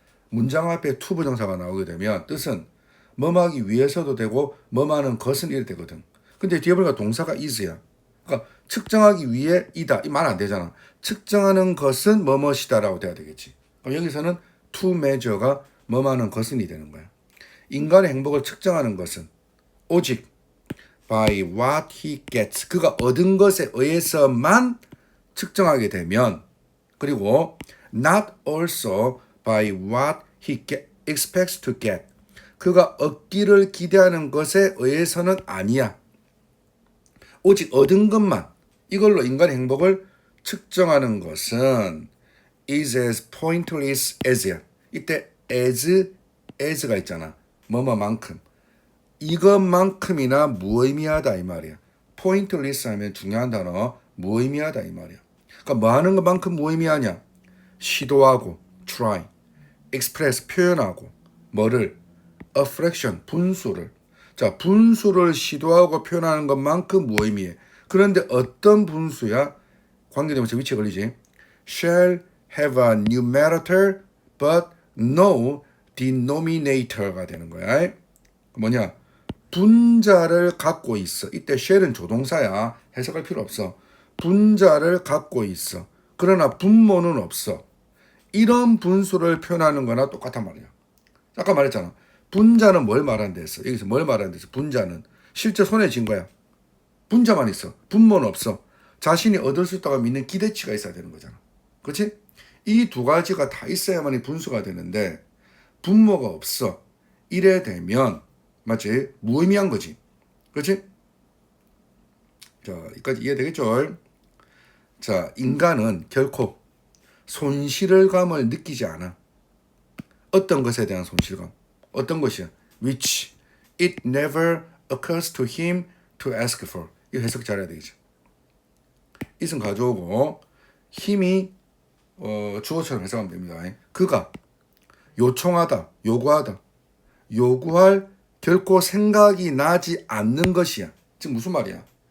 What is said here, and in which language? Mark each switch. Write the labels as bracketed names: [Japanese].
[Korean] 문장 앞에 to 부정사가 나오게 되면 뜻은 뭐하기 위해서도 되고 뭐하는 것은 이래 되거든. 근데 뒤에 보니까 동사가 is야. 그러니까 측정하기 위해 이다. 이 말 안 되잖아. 측정하는 것은 뭐뭐시다라고 돼야 되겠지. 그럼 여기서는 to measure가 뭐뭐하는 것은이 되는 거야. 인간의 행복을 측정하는 것은 오직 [English] by what he gets. [Korean] 그가 얻은 것에 의해서만 측정하게 되면, 그리고 [English] not also by what he expects to get. [Korean] 그가 얻기를 기대하는 것에 의해서는 아니야. 오직 얻은 것만, 이걸로 인간의 행복을 측정하는 것은 [English] is as pointless as야. [Korean] 이때 as가 있잖아. 뭐뭐만큼. 이것만큼이나 무의미하다 이 말이야. pointless 하면 중요한 단어 무의미하다 이 말이야. 그러니까 뭐 하는 것만큼 무의미하냐? 시도하고 try, express 표현하고 뭐를? a fraction 분수를. 자, 분수를 시도하고 표현하는 것만큼 무의미해. 그런데 어떤 분수야? 관계대명사 위치에 걸리지. [English] shall have a numerator but no denominator가 [Korean] 되는 거야. 뭐냐? 분자를 갖고 있어. 이때 shall은 조동사야. 해석할 필요 없어. 분자를 갖고 있어. 그러나 분모는 없어. 이런 분수를 표현하는 거나 똑같단 말이야. 아까 말했잖아. 분자는 뭘 말하는 데 있어? 여기서 뭘 말하는 데 있어? 분자는 실제 손에 쥔 거야. 분자만 있어. 분모는 없어. 자신이 얻을 수 있다고 믿는 기대치가 있어야 되는 거잖아. 그렇지? 이 두 가지가 다 있어야만이 분수가 되는데 분모가 없어. 이래 되면 맞지? 무의미한 거지. 그렇지? 자, 여기까지 이해되겠죠? 자, 인간은 결코 손실감을 느끼지 않아. 어떤 것에 대한 손실감? 어떤 것이야? [English] Which it never occurs to him to ask for. [Korean] 이거 해석 잘해야 되겠죠. it은 가져오고 힘이 주어처럼 해석하면 됩니다. 그가 요청하다, 요구하다, 요구할 결코 생각이 나지 않는 것이야. 지금 무슨 말이야?